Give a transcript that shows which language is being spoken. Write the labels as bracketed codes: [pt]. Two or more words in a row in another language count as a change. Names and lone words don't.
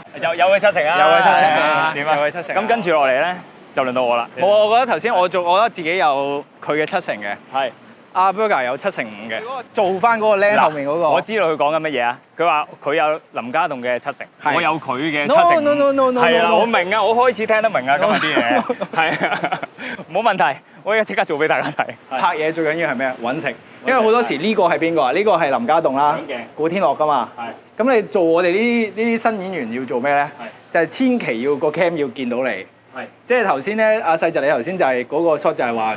[yue] 有佢七成啊！有佢七成啊！點啊？有佢七成啊咁跟住落嚟咧，就輪到我啦。冇啊！我覺得頭先我覺得自己有佢嘅七成嘅，係。阿 Burger 有7成5嘅，做翻嗰個靚後面嗰個。我知道佢講緊乜嘢啊！佢話佢有林家棟嘅7成，係我有佢嘅7 No 成。 [en] no no no no no。 [yue] 係啦，我明啊，我開始聽得明啊，今日啲嘢係啊，冇問題，我而家即刻做俾大家睇。拍嘢最緊要係咩？揾食。因為好多時呢個係邊個啊？呢個係林家棟啦，古天樂噶嘛。係。咁你做我哋呢啲新演員要做咩咧？係。就係千祈要個 cam 要見到你。係。即係頭先咧，阿細侄你頭先就係嗰個 shot 就係話